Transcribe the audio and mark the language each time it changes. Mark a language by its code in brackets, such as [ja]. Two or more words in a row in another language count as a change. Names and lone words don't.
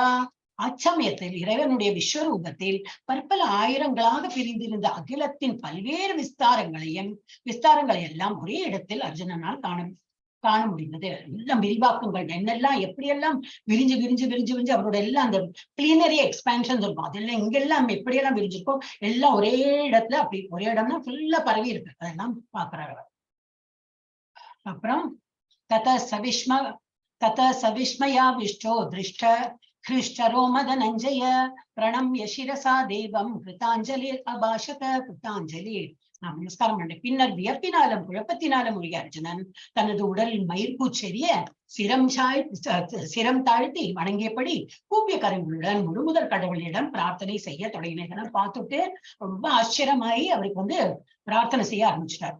[ta] அச்சமயத்தில் இறைவனுடைய விஸ்வரூபத்தில் பற்பல ஆயிரங்களாக பிரிந்திருந்த அகிலத்தின் பல்வேறு விஸ்தாரங்களை எல்லாம் ஒரே இடத்தில் அர்ஜுனனால் காண முடிந்தது. எல்லாம் விரிவாக்கங்கள் என்னெல்லாம் எப்படியெல்லாம் விரிஞ்சு அவரோட எல்லாம் அந்த [en] plenary expansion [ta] இருக்கும். அதெல்லாம் இங்கெல்லாம் எப்படியெல்லாம் விரிஞ்சிருக்கோம் எல்லாம் ஒரே இடத்துல, அப்படி ஒரே இடம்னா ஃபுல்லா பரவி இருக்கு. அதெல்லாம் பாக்குறாரு. [sa] அப்புறம் ततः सविस्मया विष्टो दृष्ट हृष्टरो मदनञ्जय प्रणम्य शिरसा देवं कृताञ्जलि अभाषत. [ta] कृताञ्जलி நமஸ்காரம் பண்ண பின்னர் வியப்பினாலும் குழப்பத்தினாலும் உரிய அர்ஜுனன் தனது உடலில் மயிர்கூச்செறிய சிரம் தாழ்த்தி வணங்கியபடி கூப்பிய கரங்களுடன் முழுமுதல் கடவுளிடம் பிரார்த்தனை செய்ய தொடங்கினதெல்லாம் பார்த்துட்டு ரொம்ப ஆச்சரியமாயி அவருக்கு பிரார்த்தனை செய்ய ஆரம்பிச்சிட்டார்.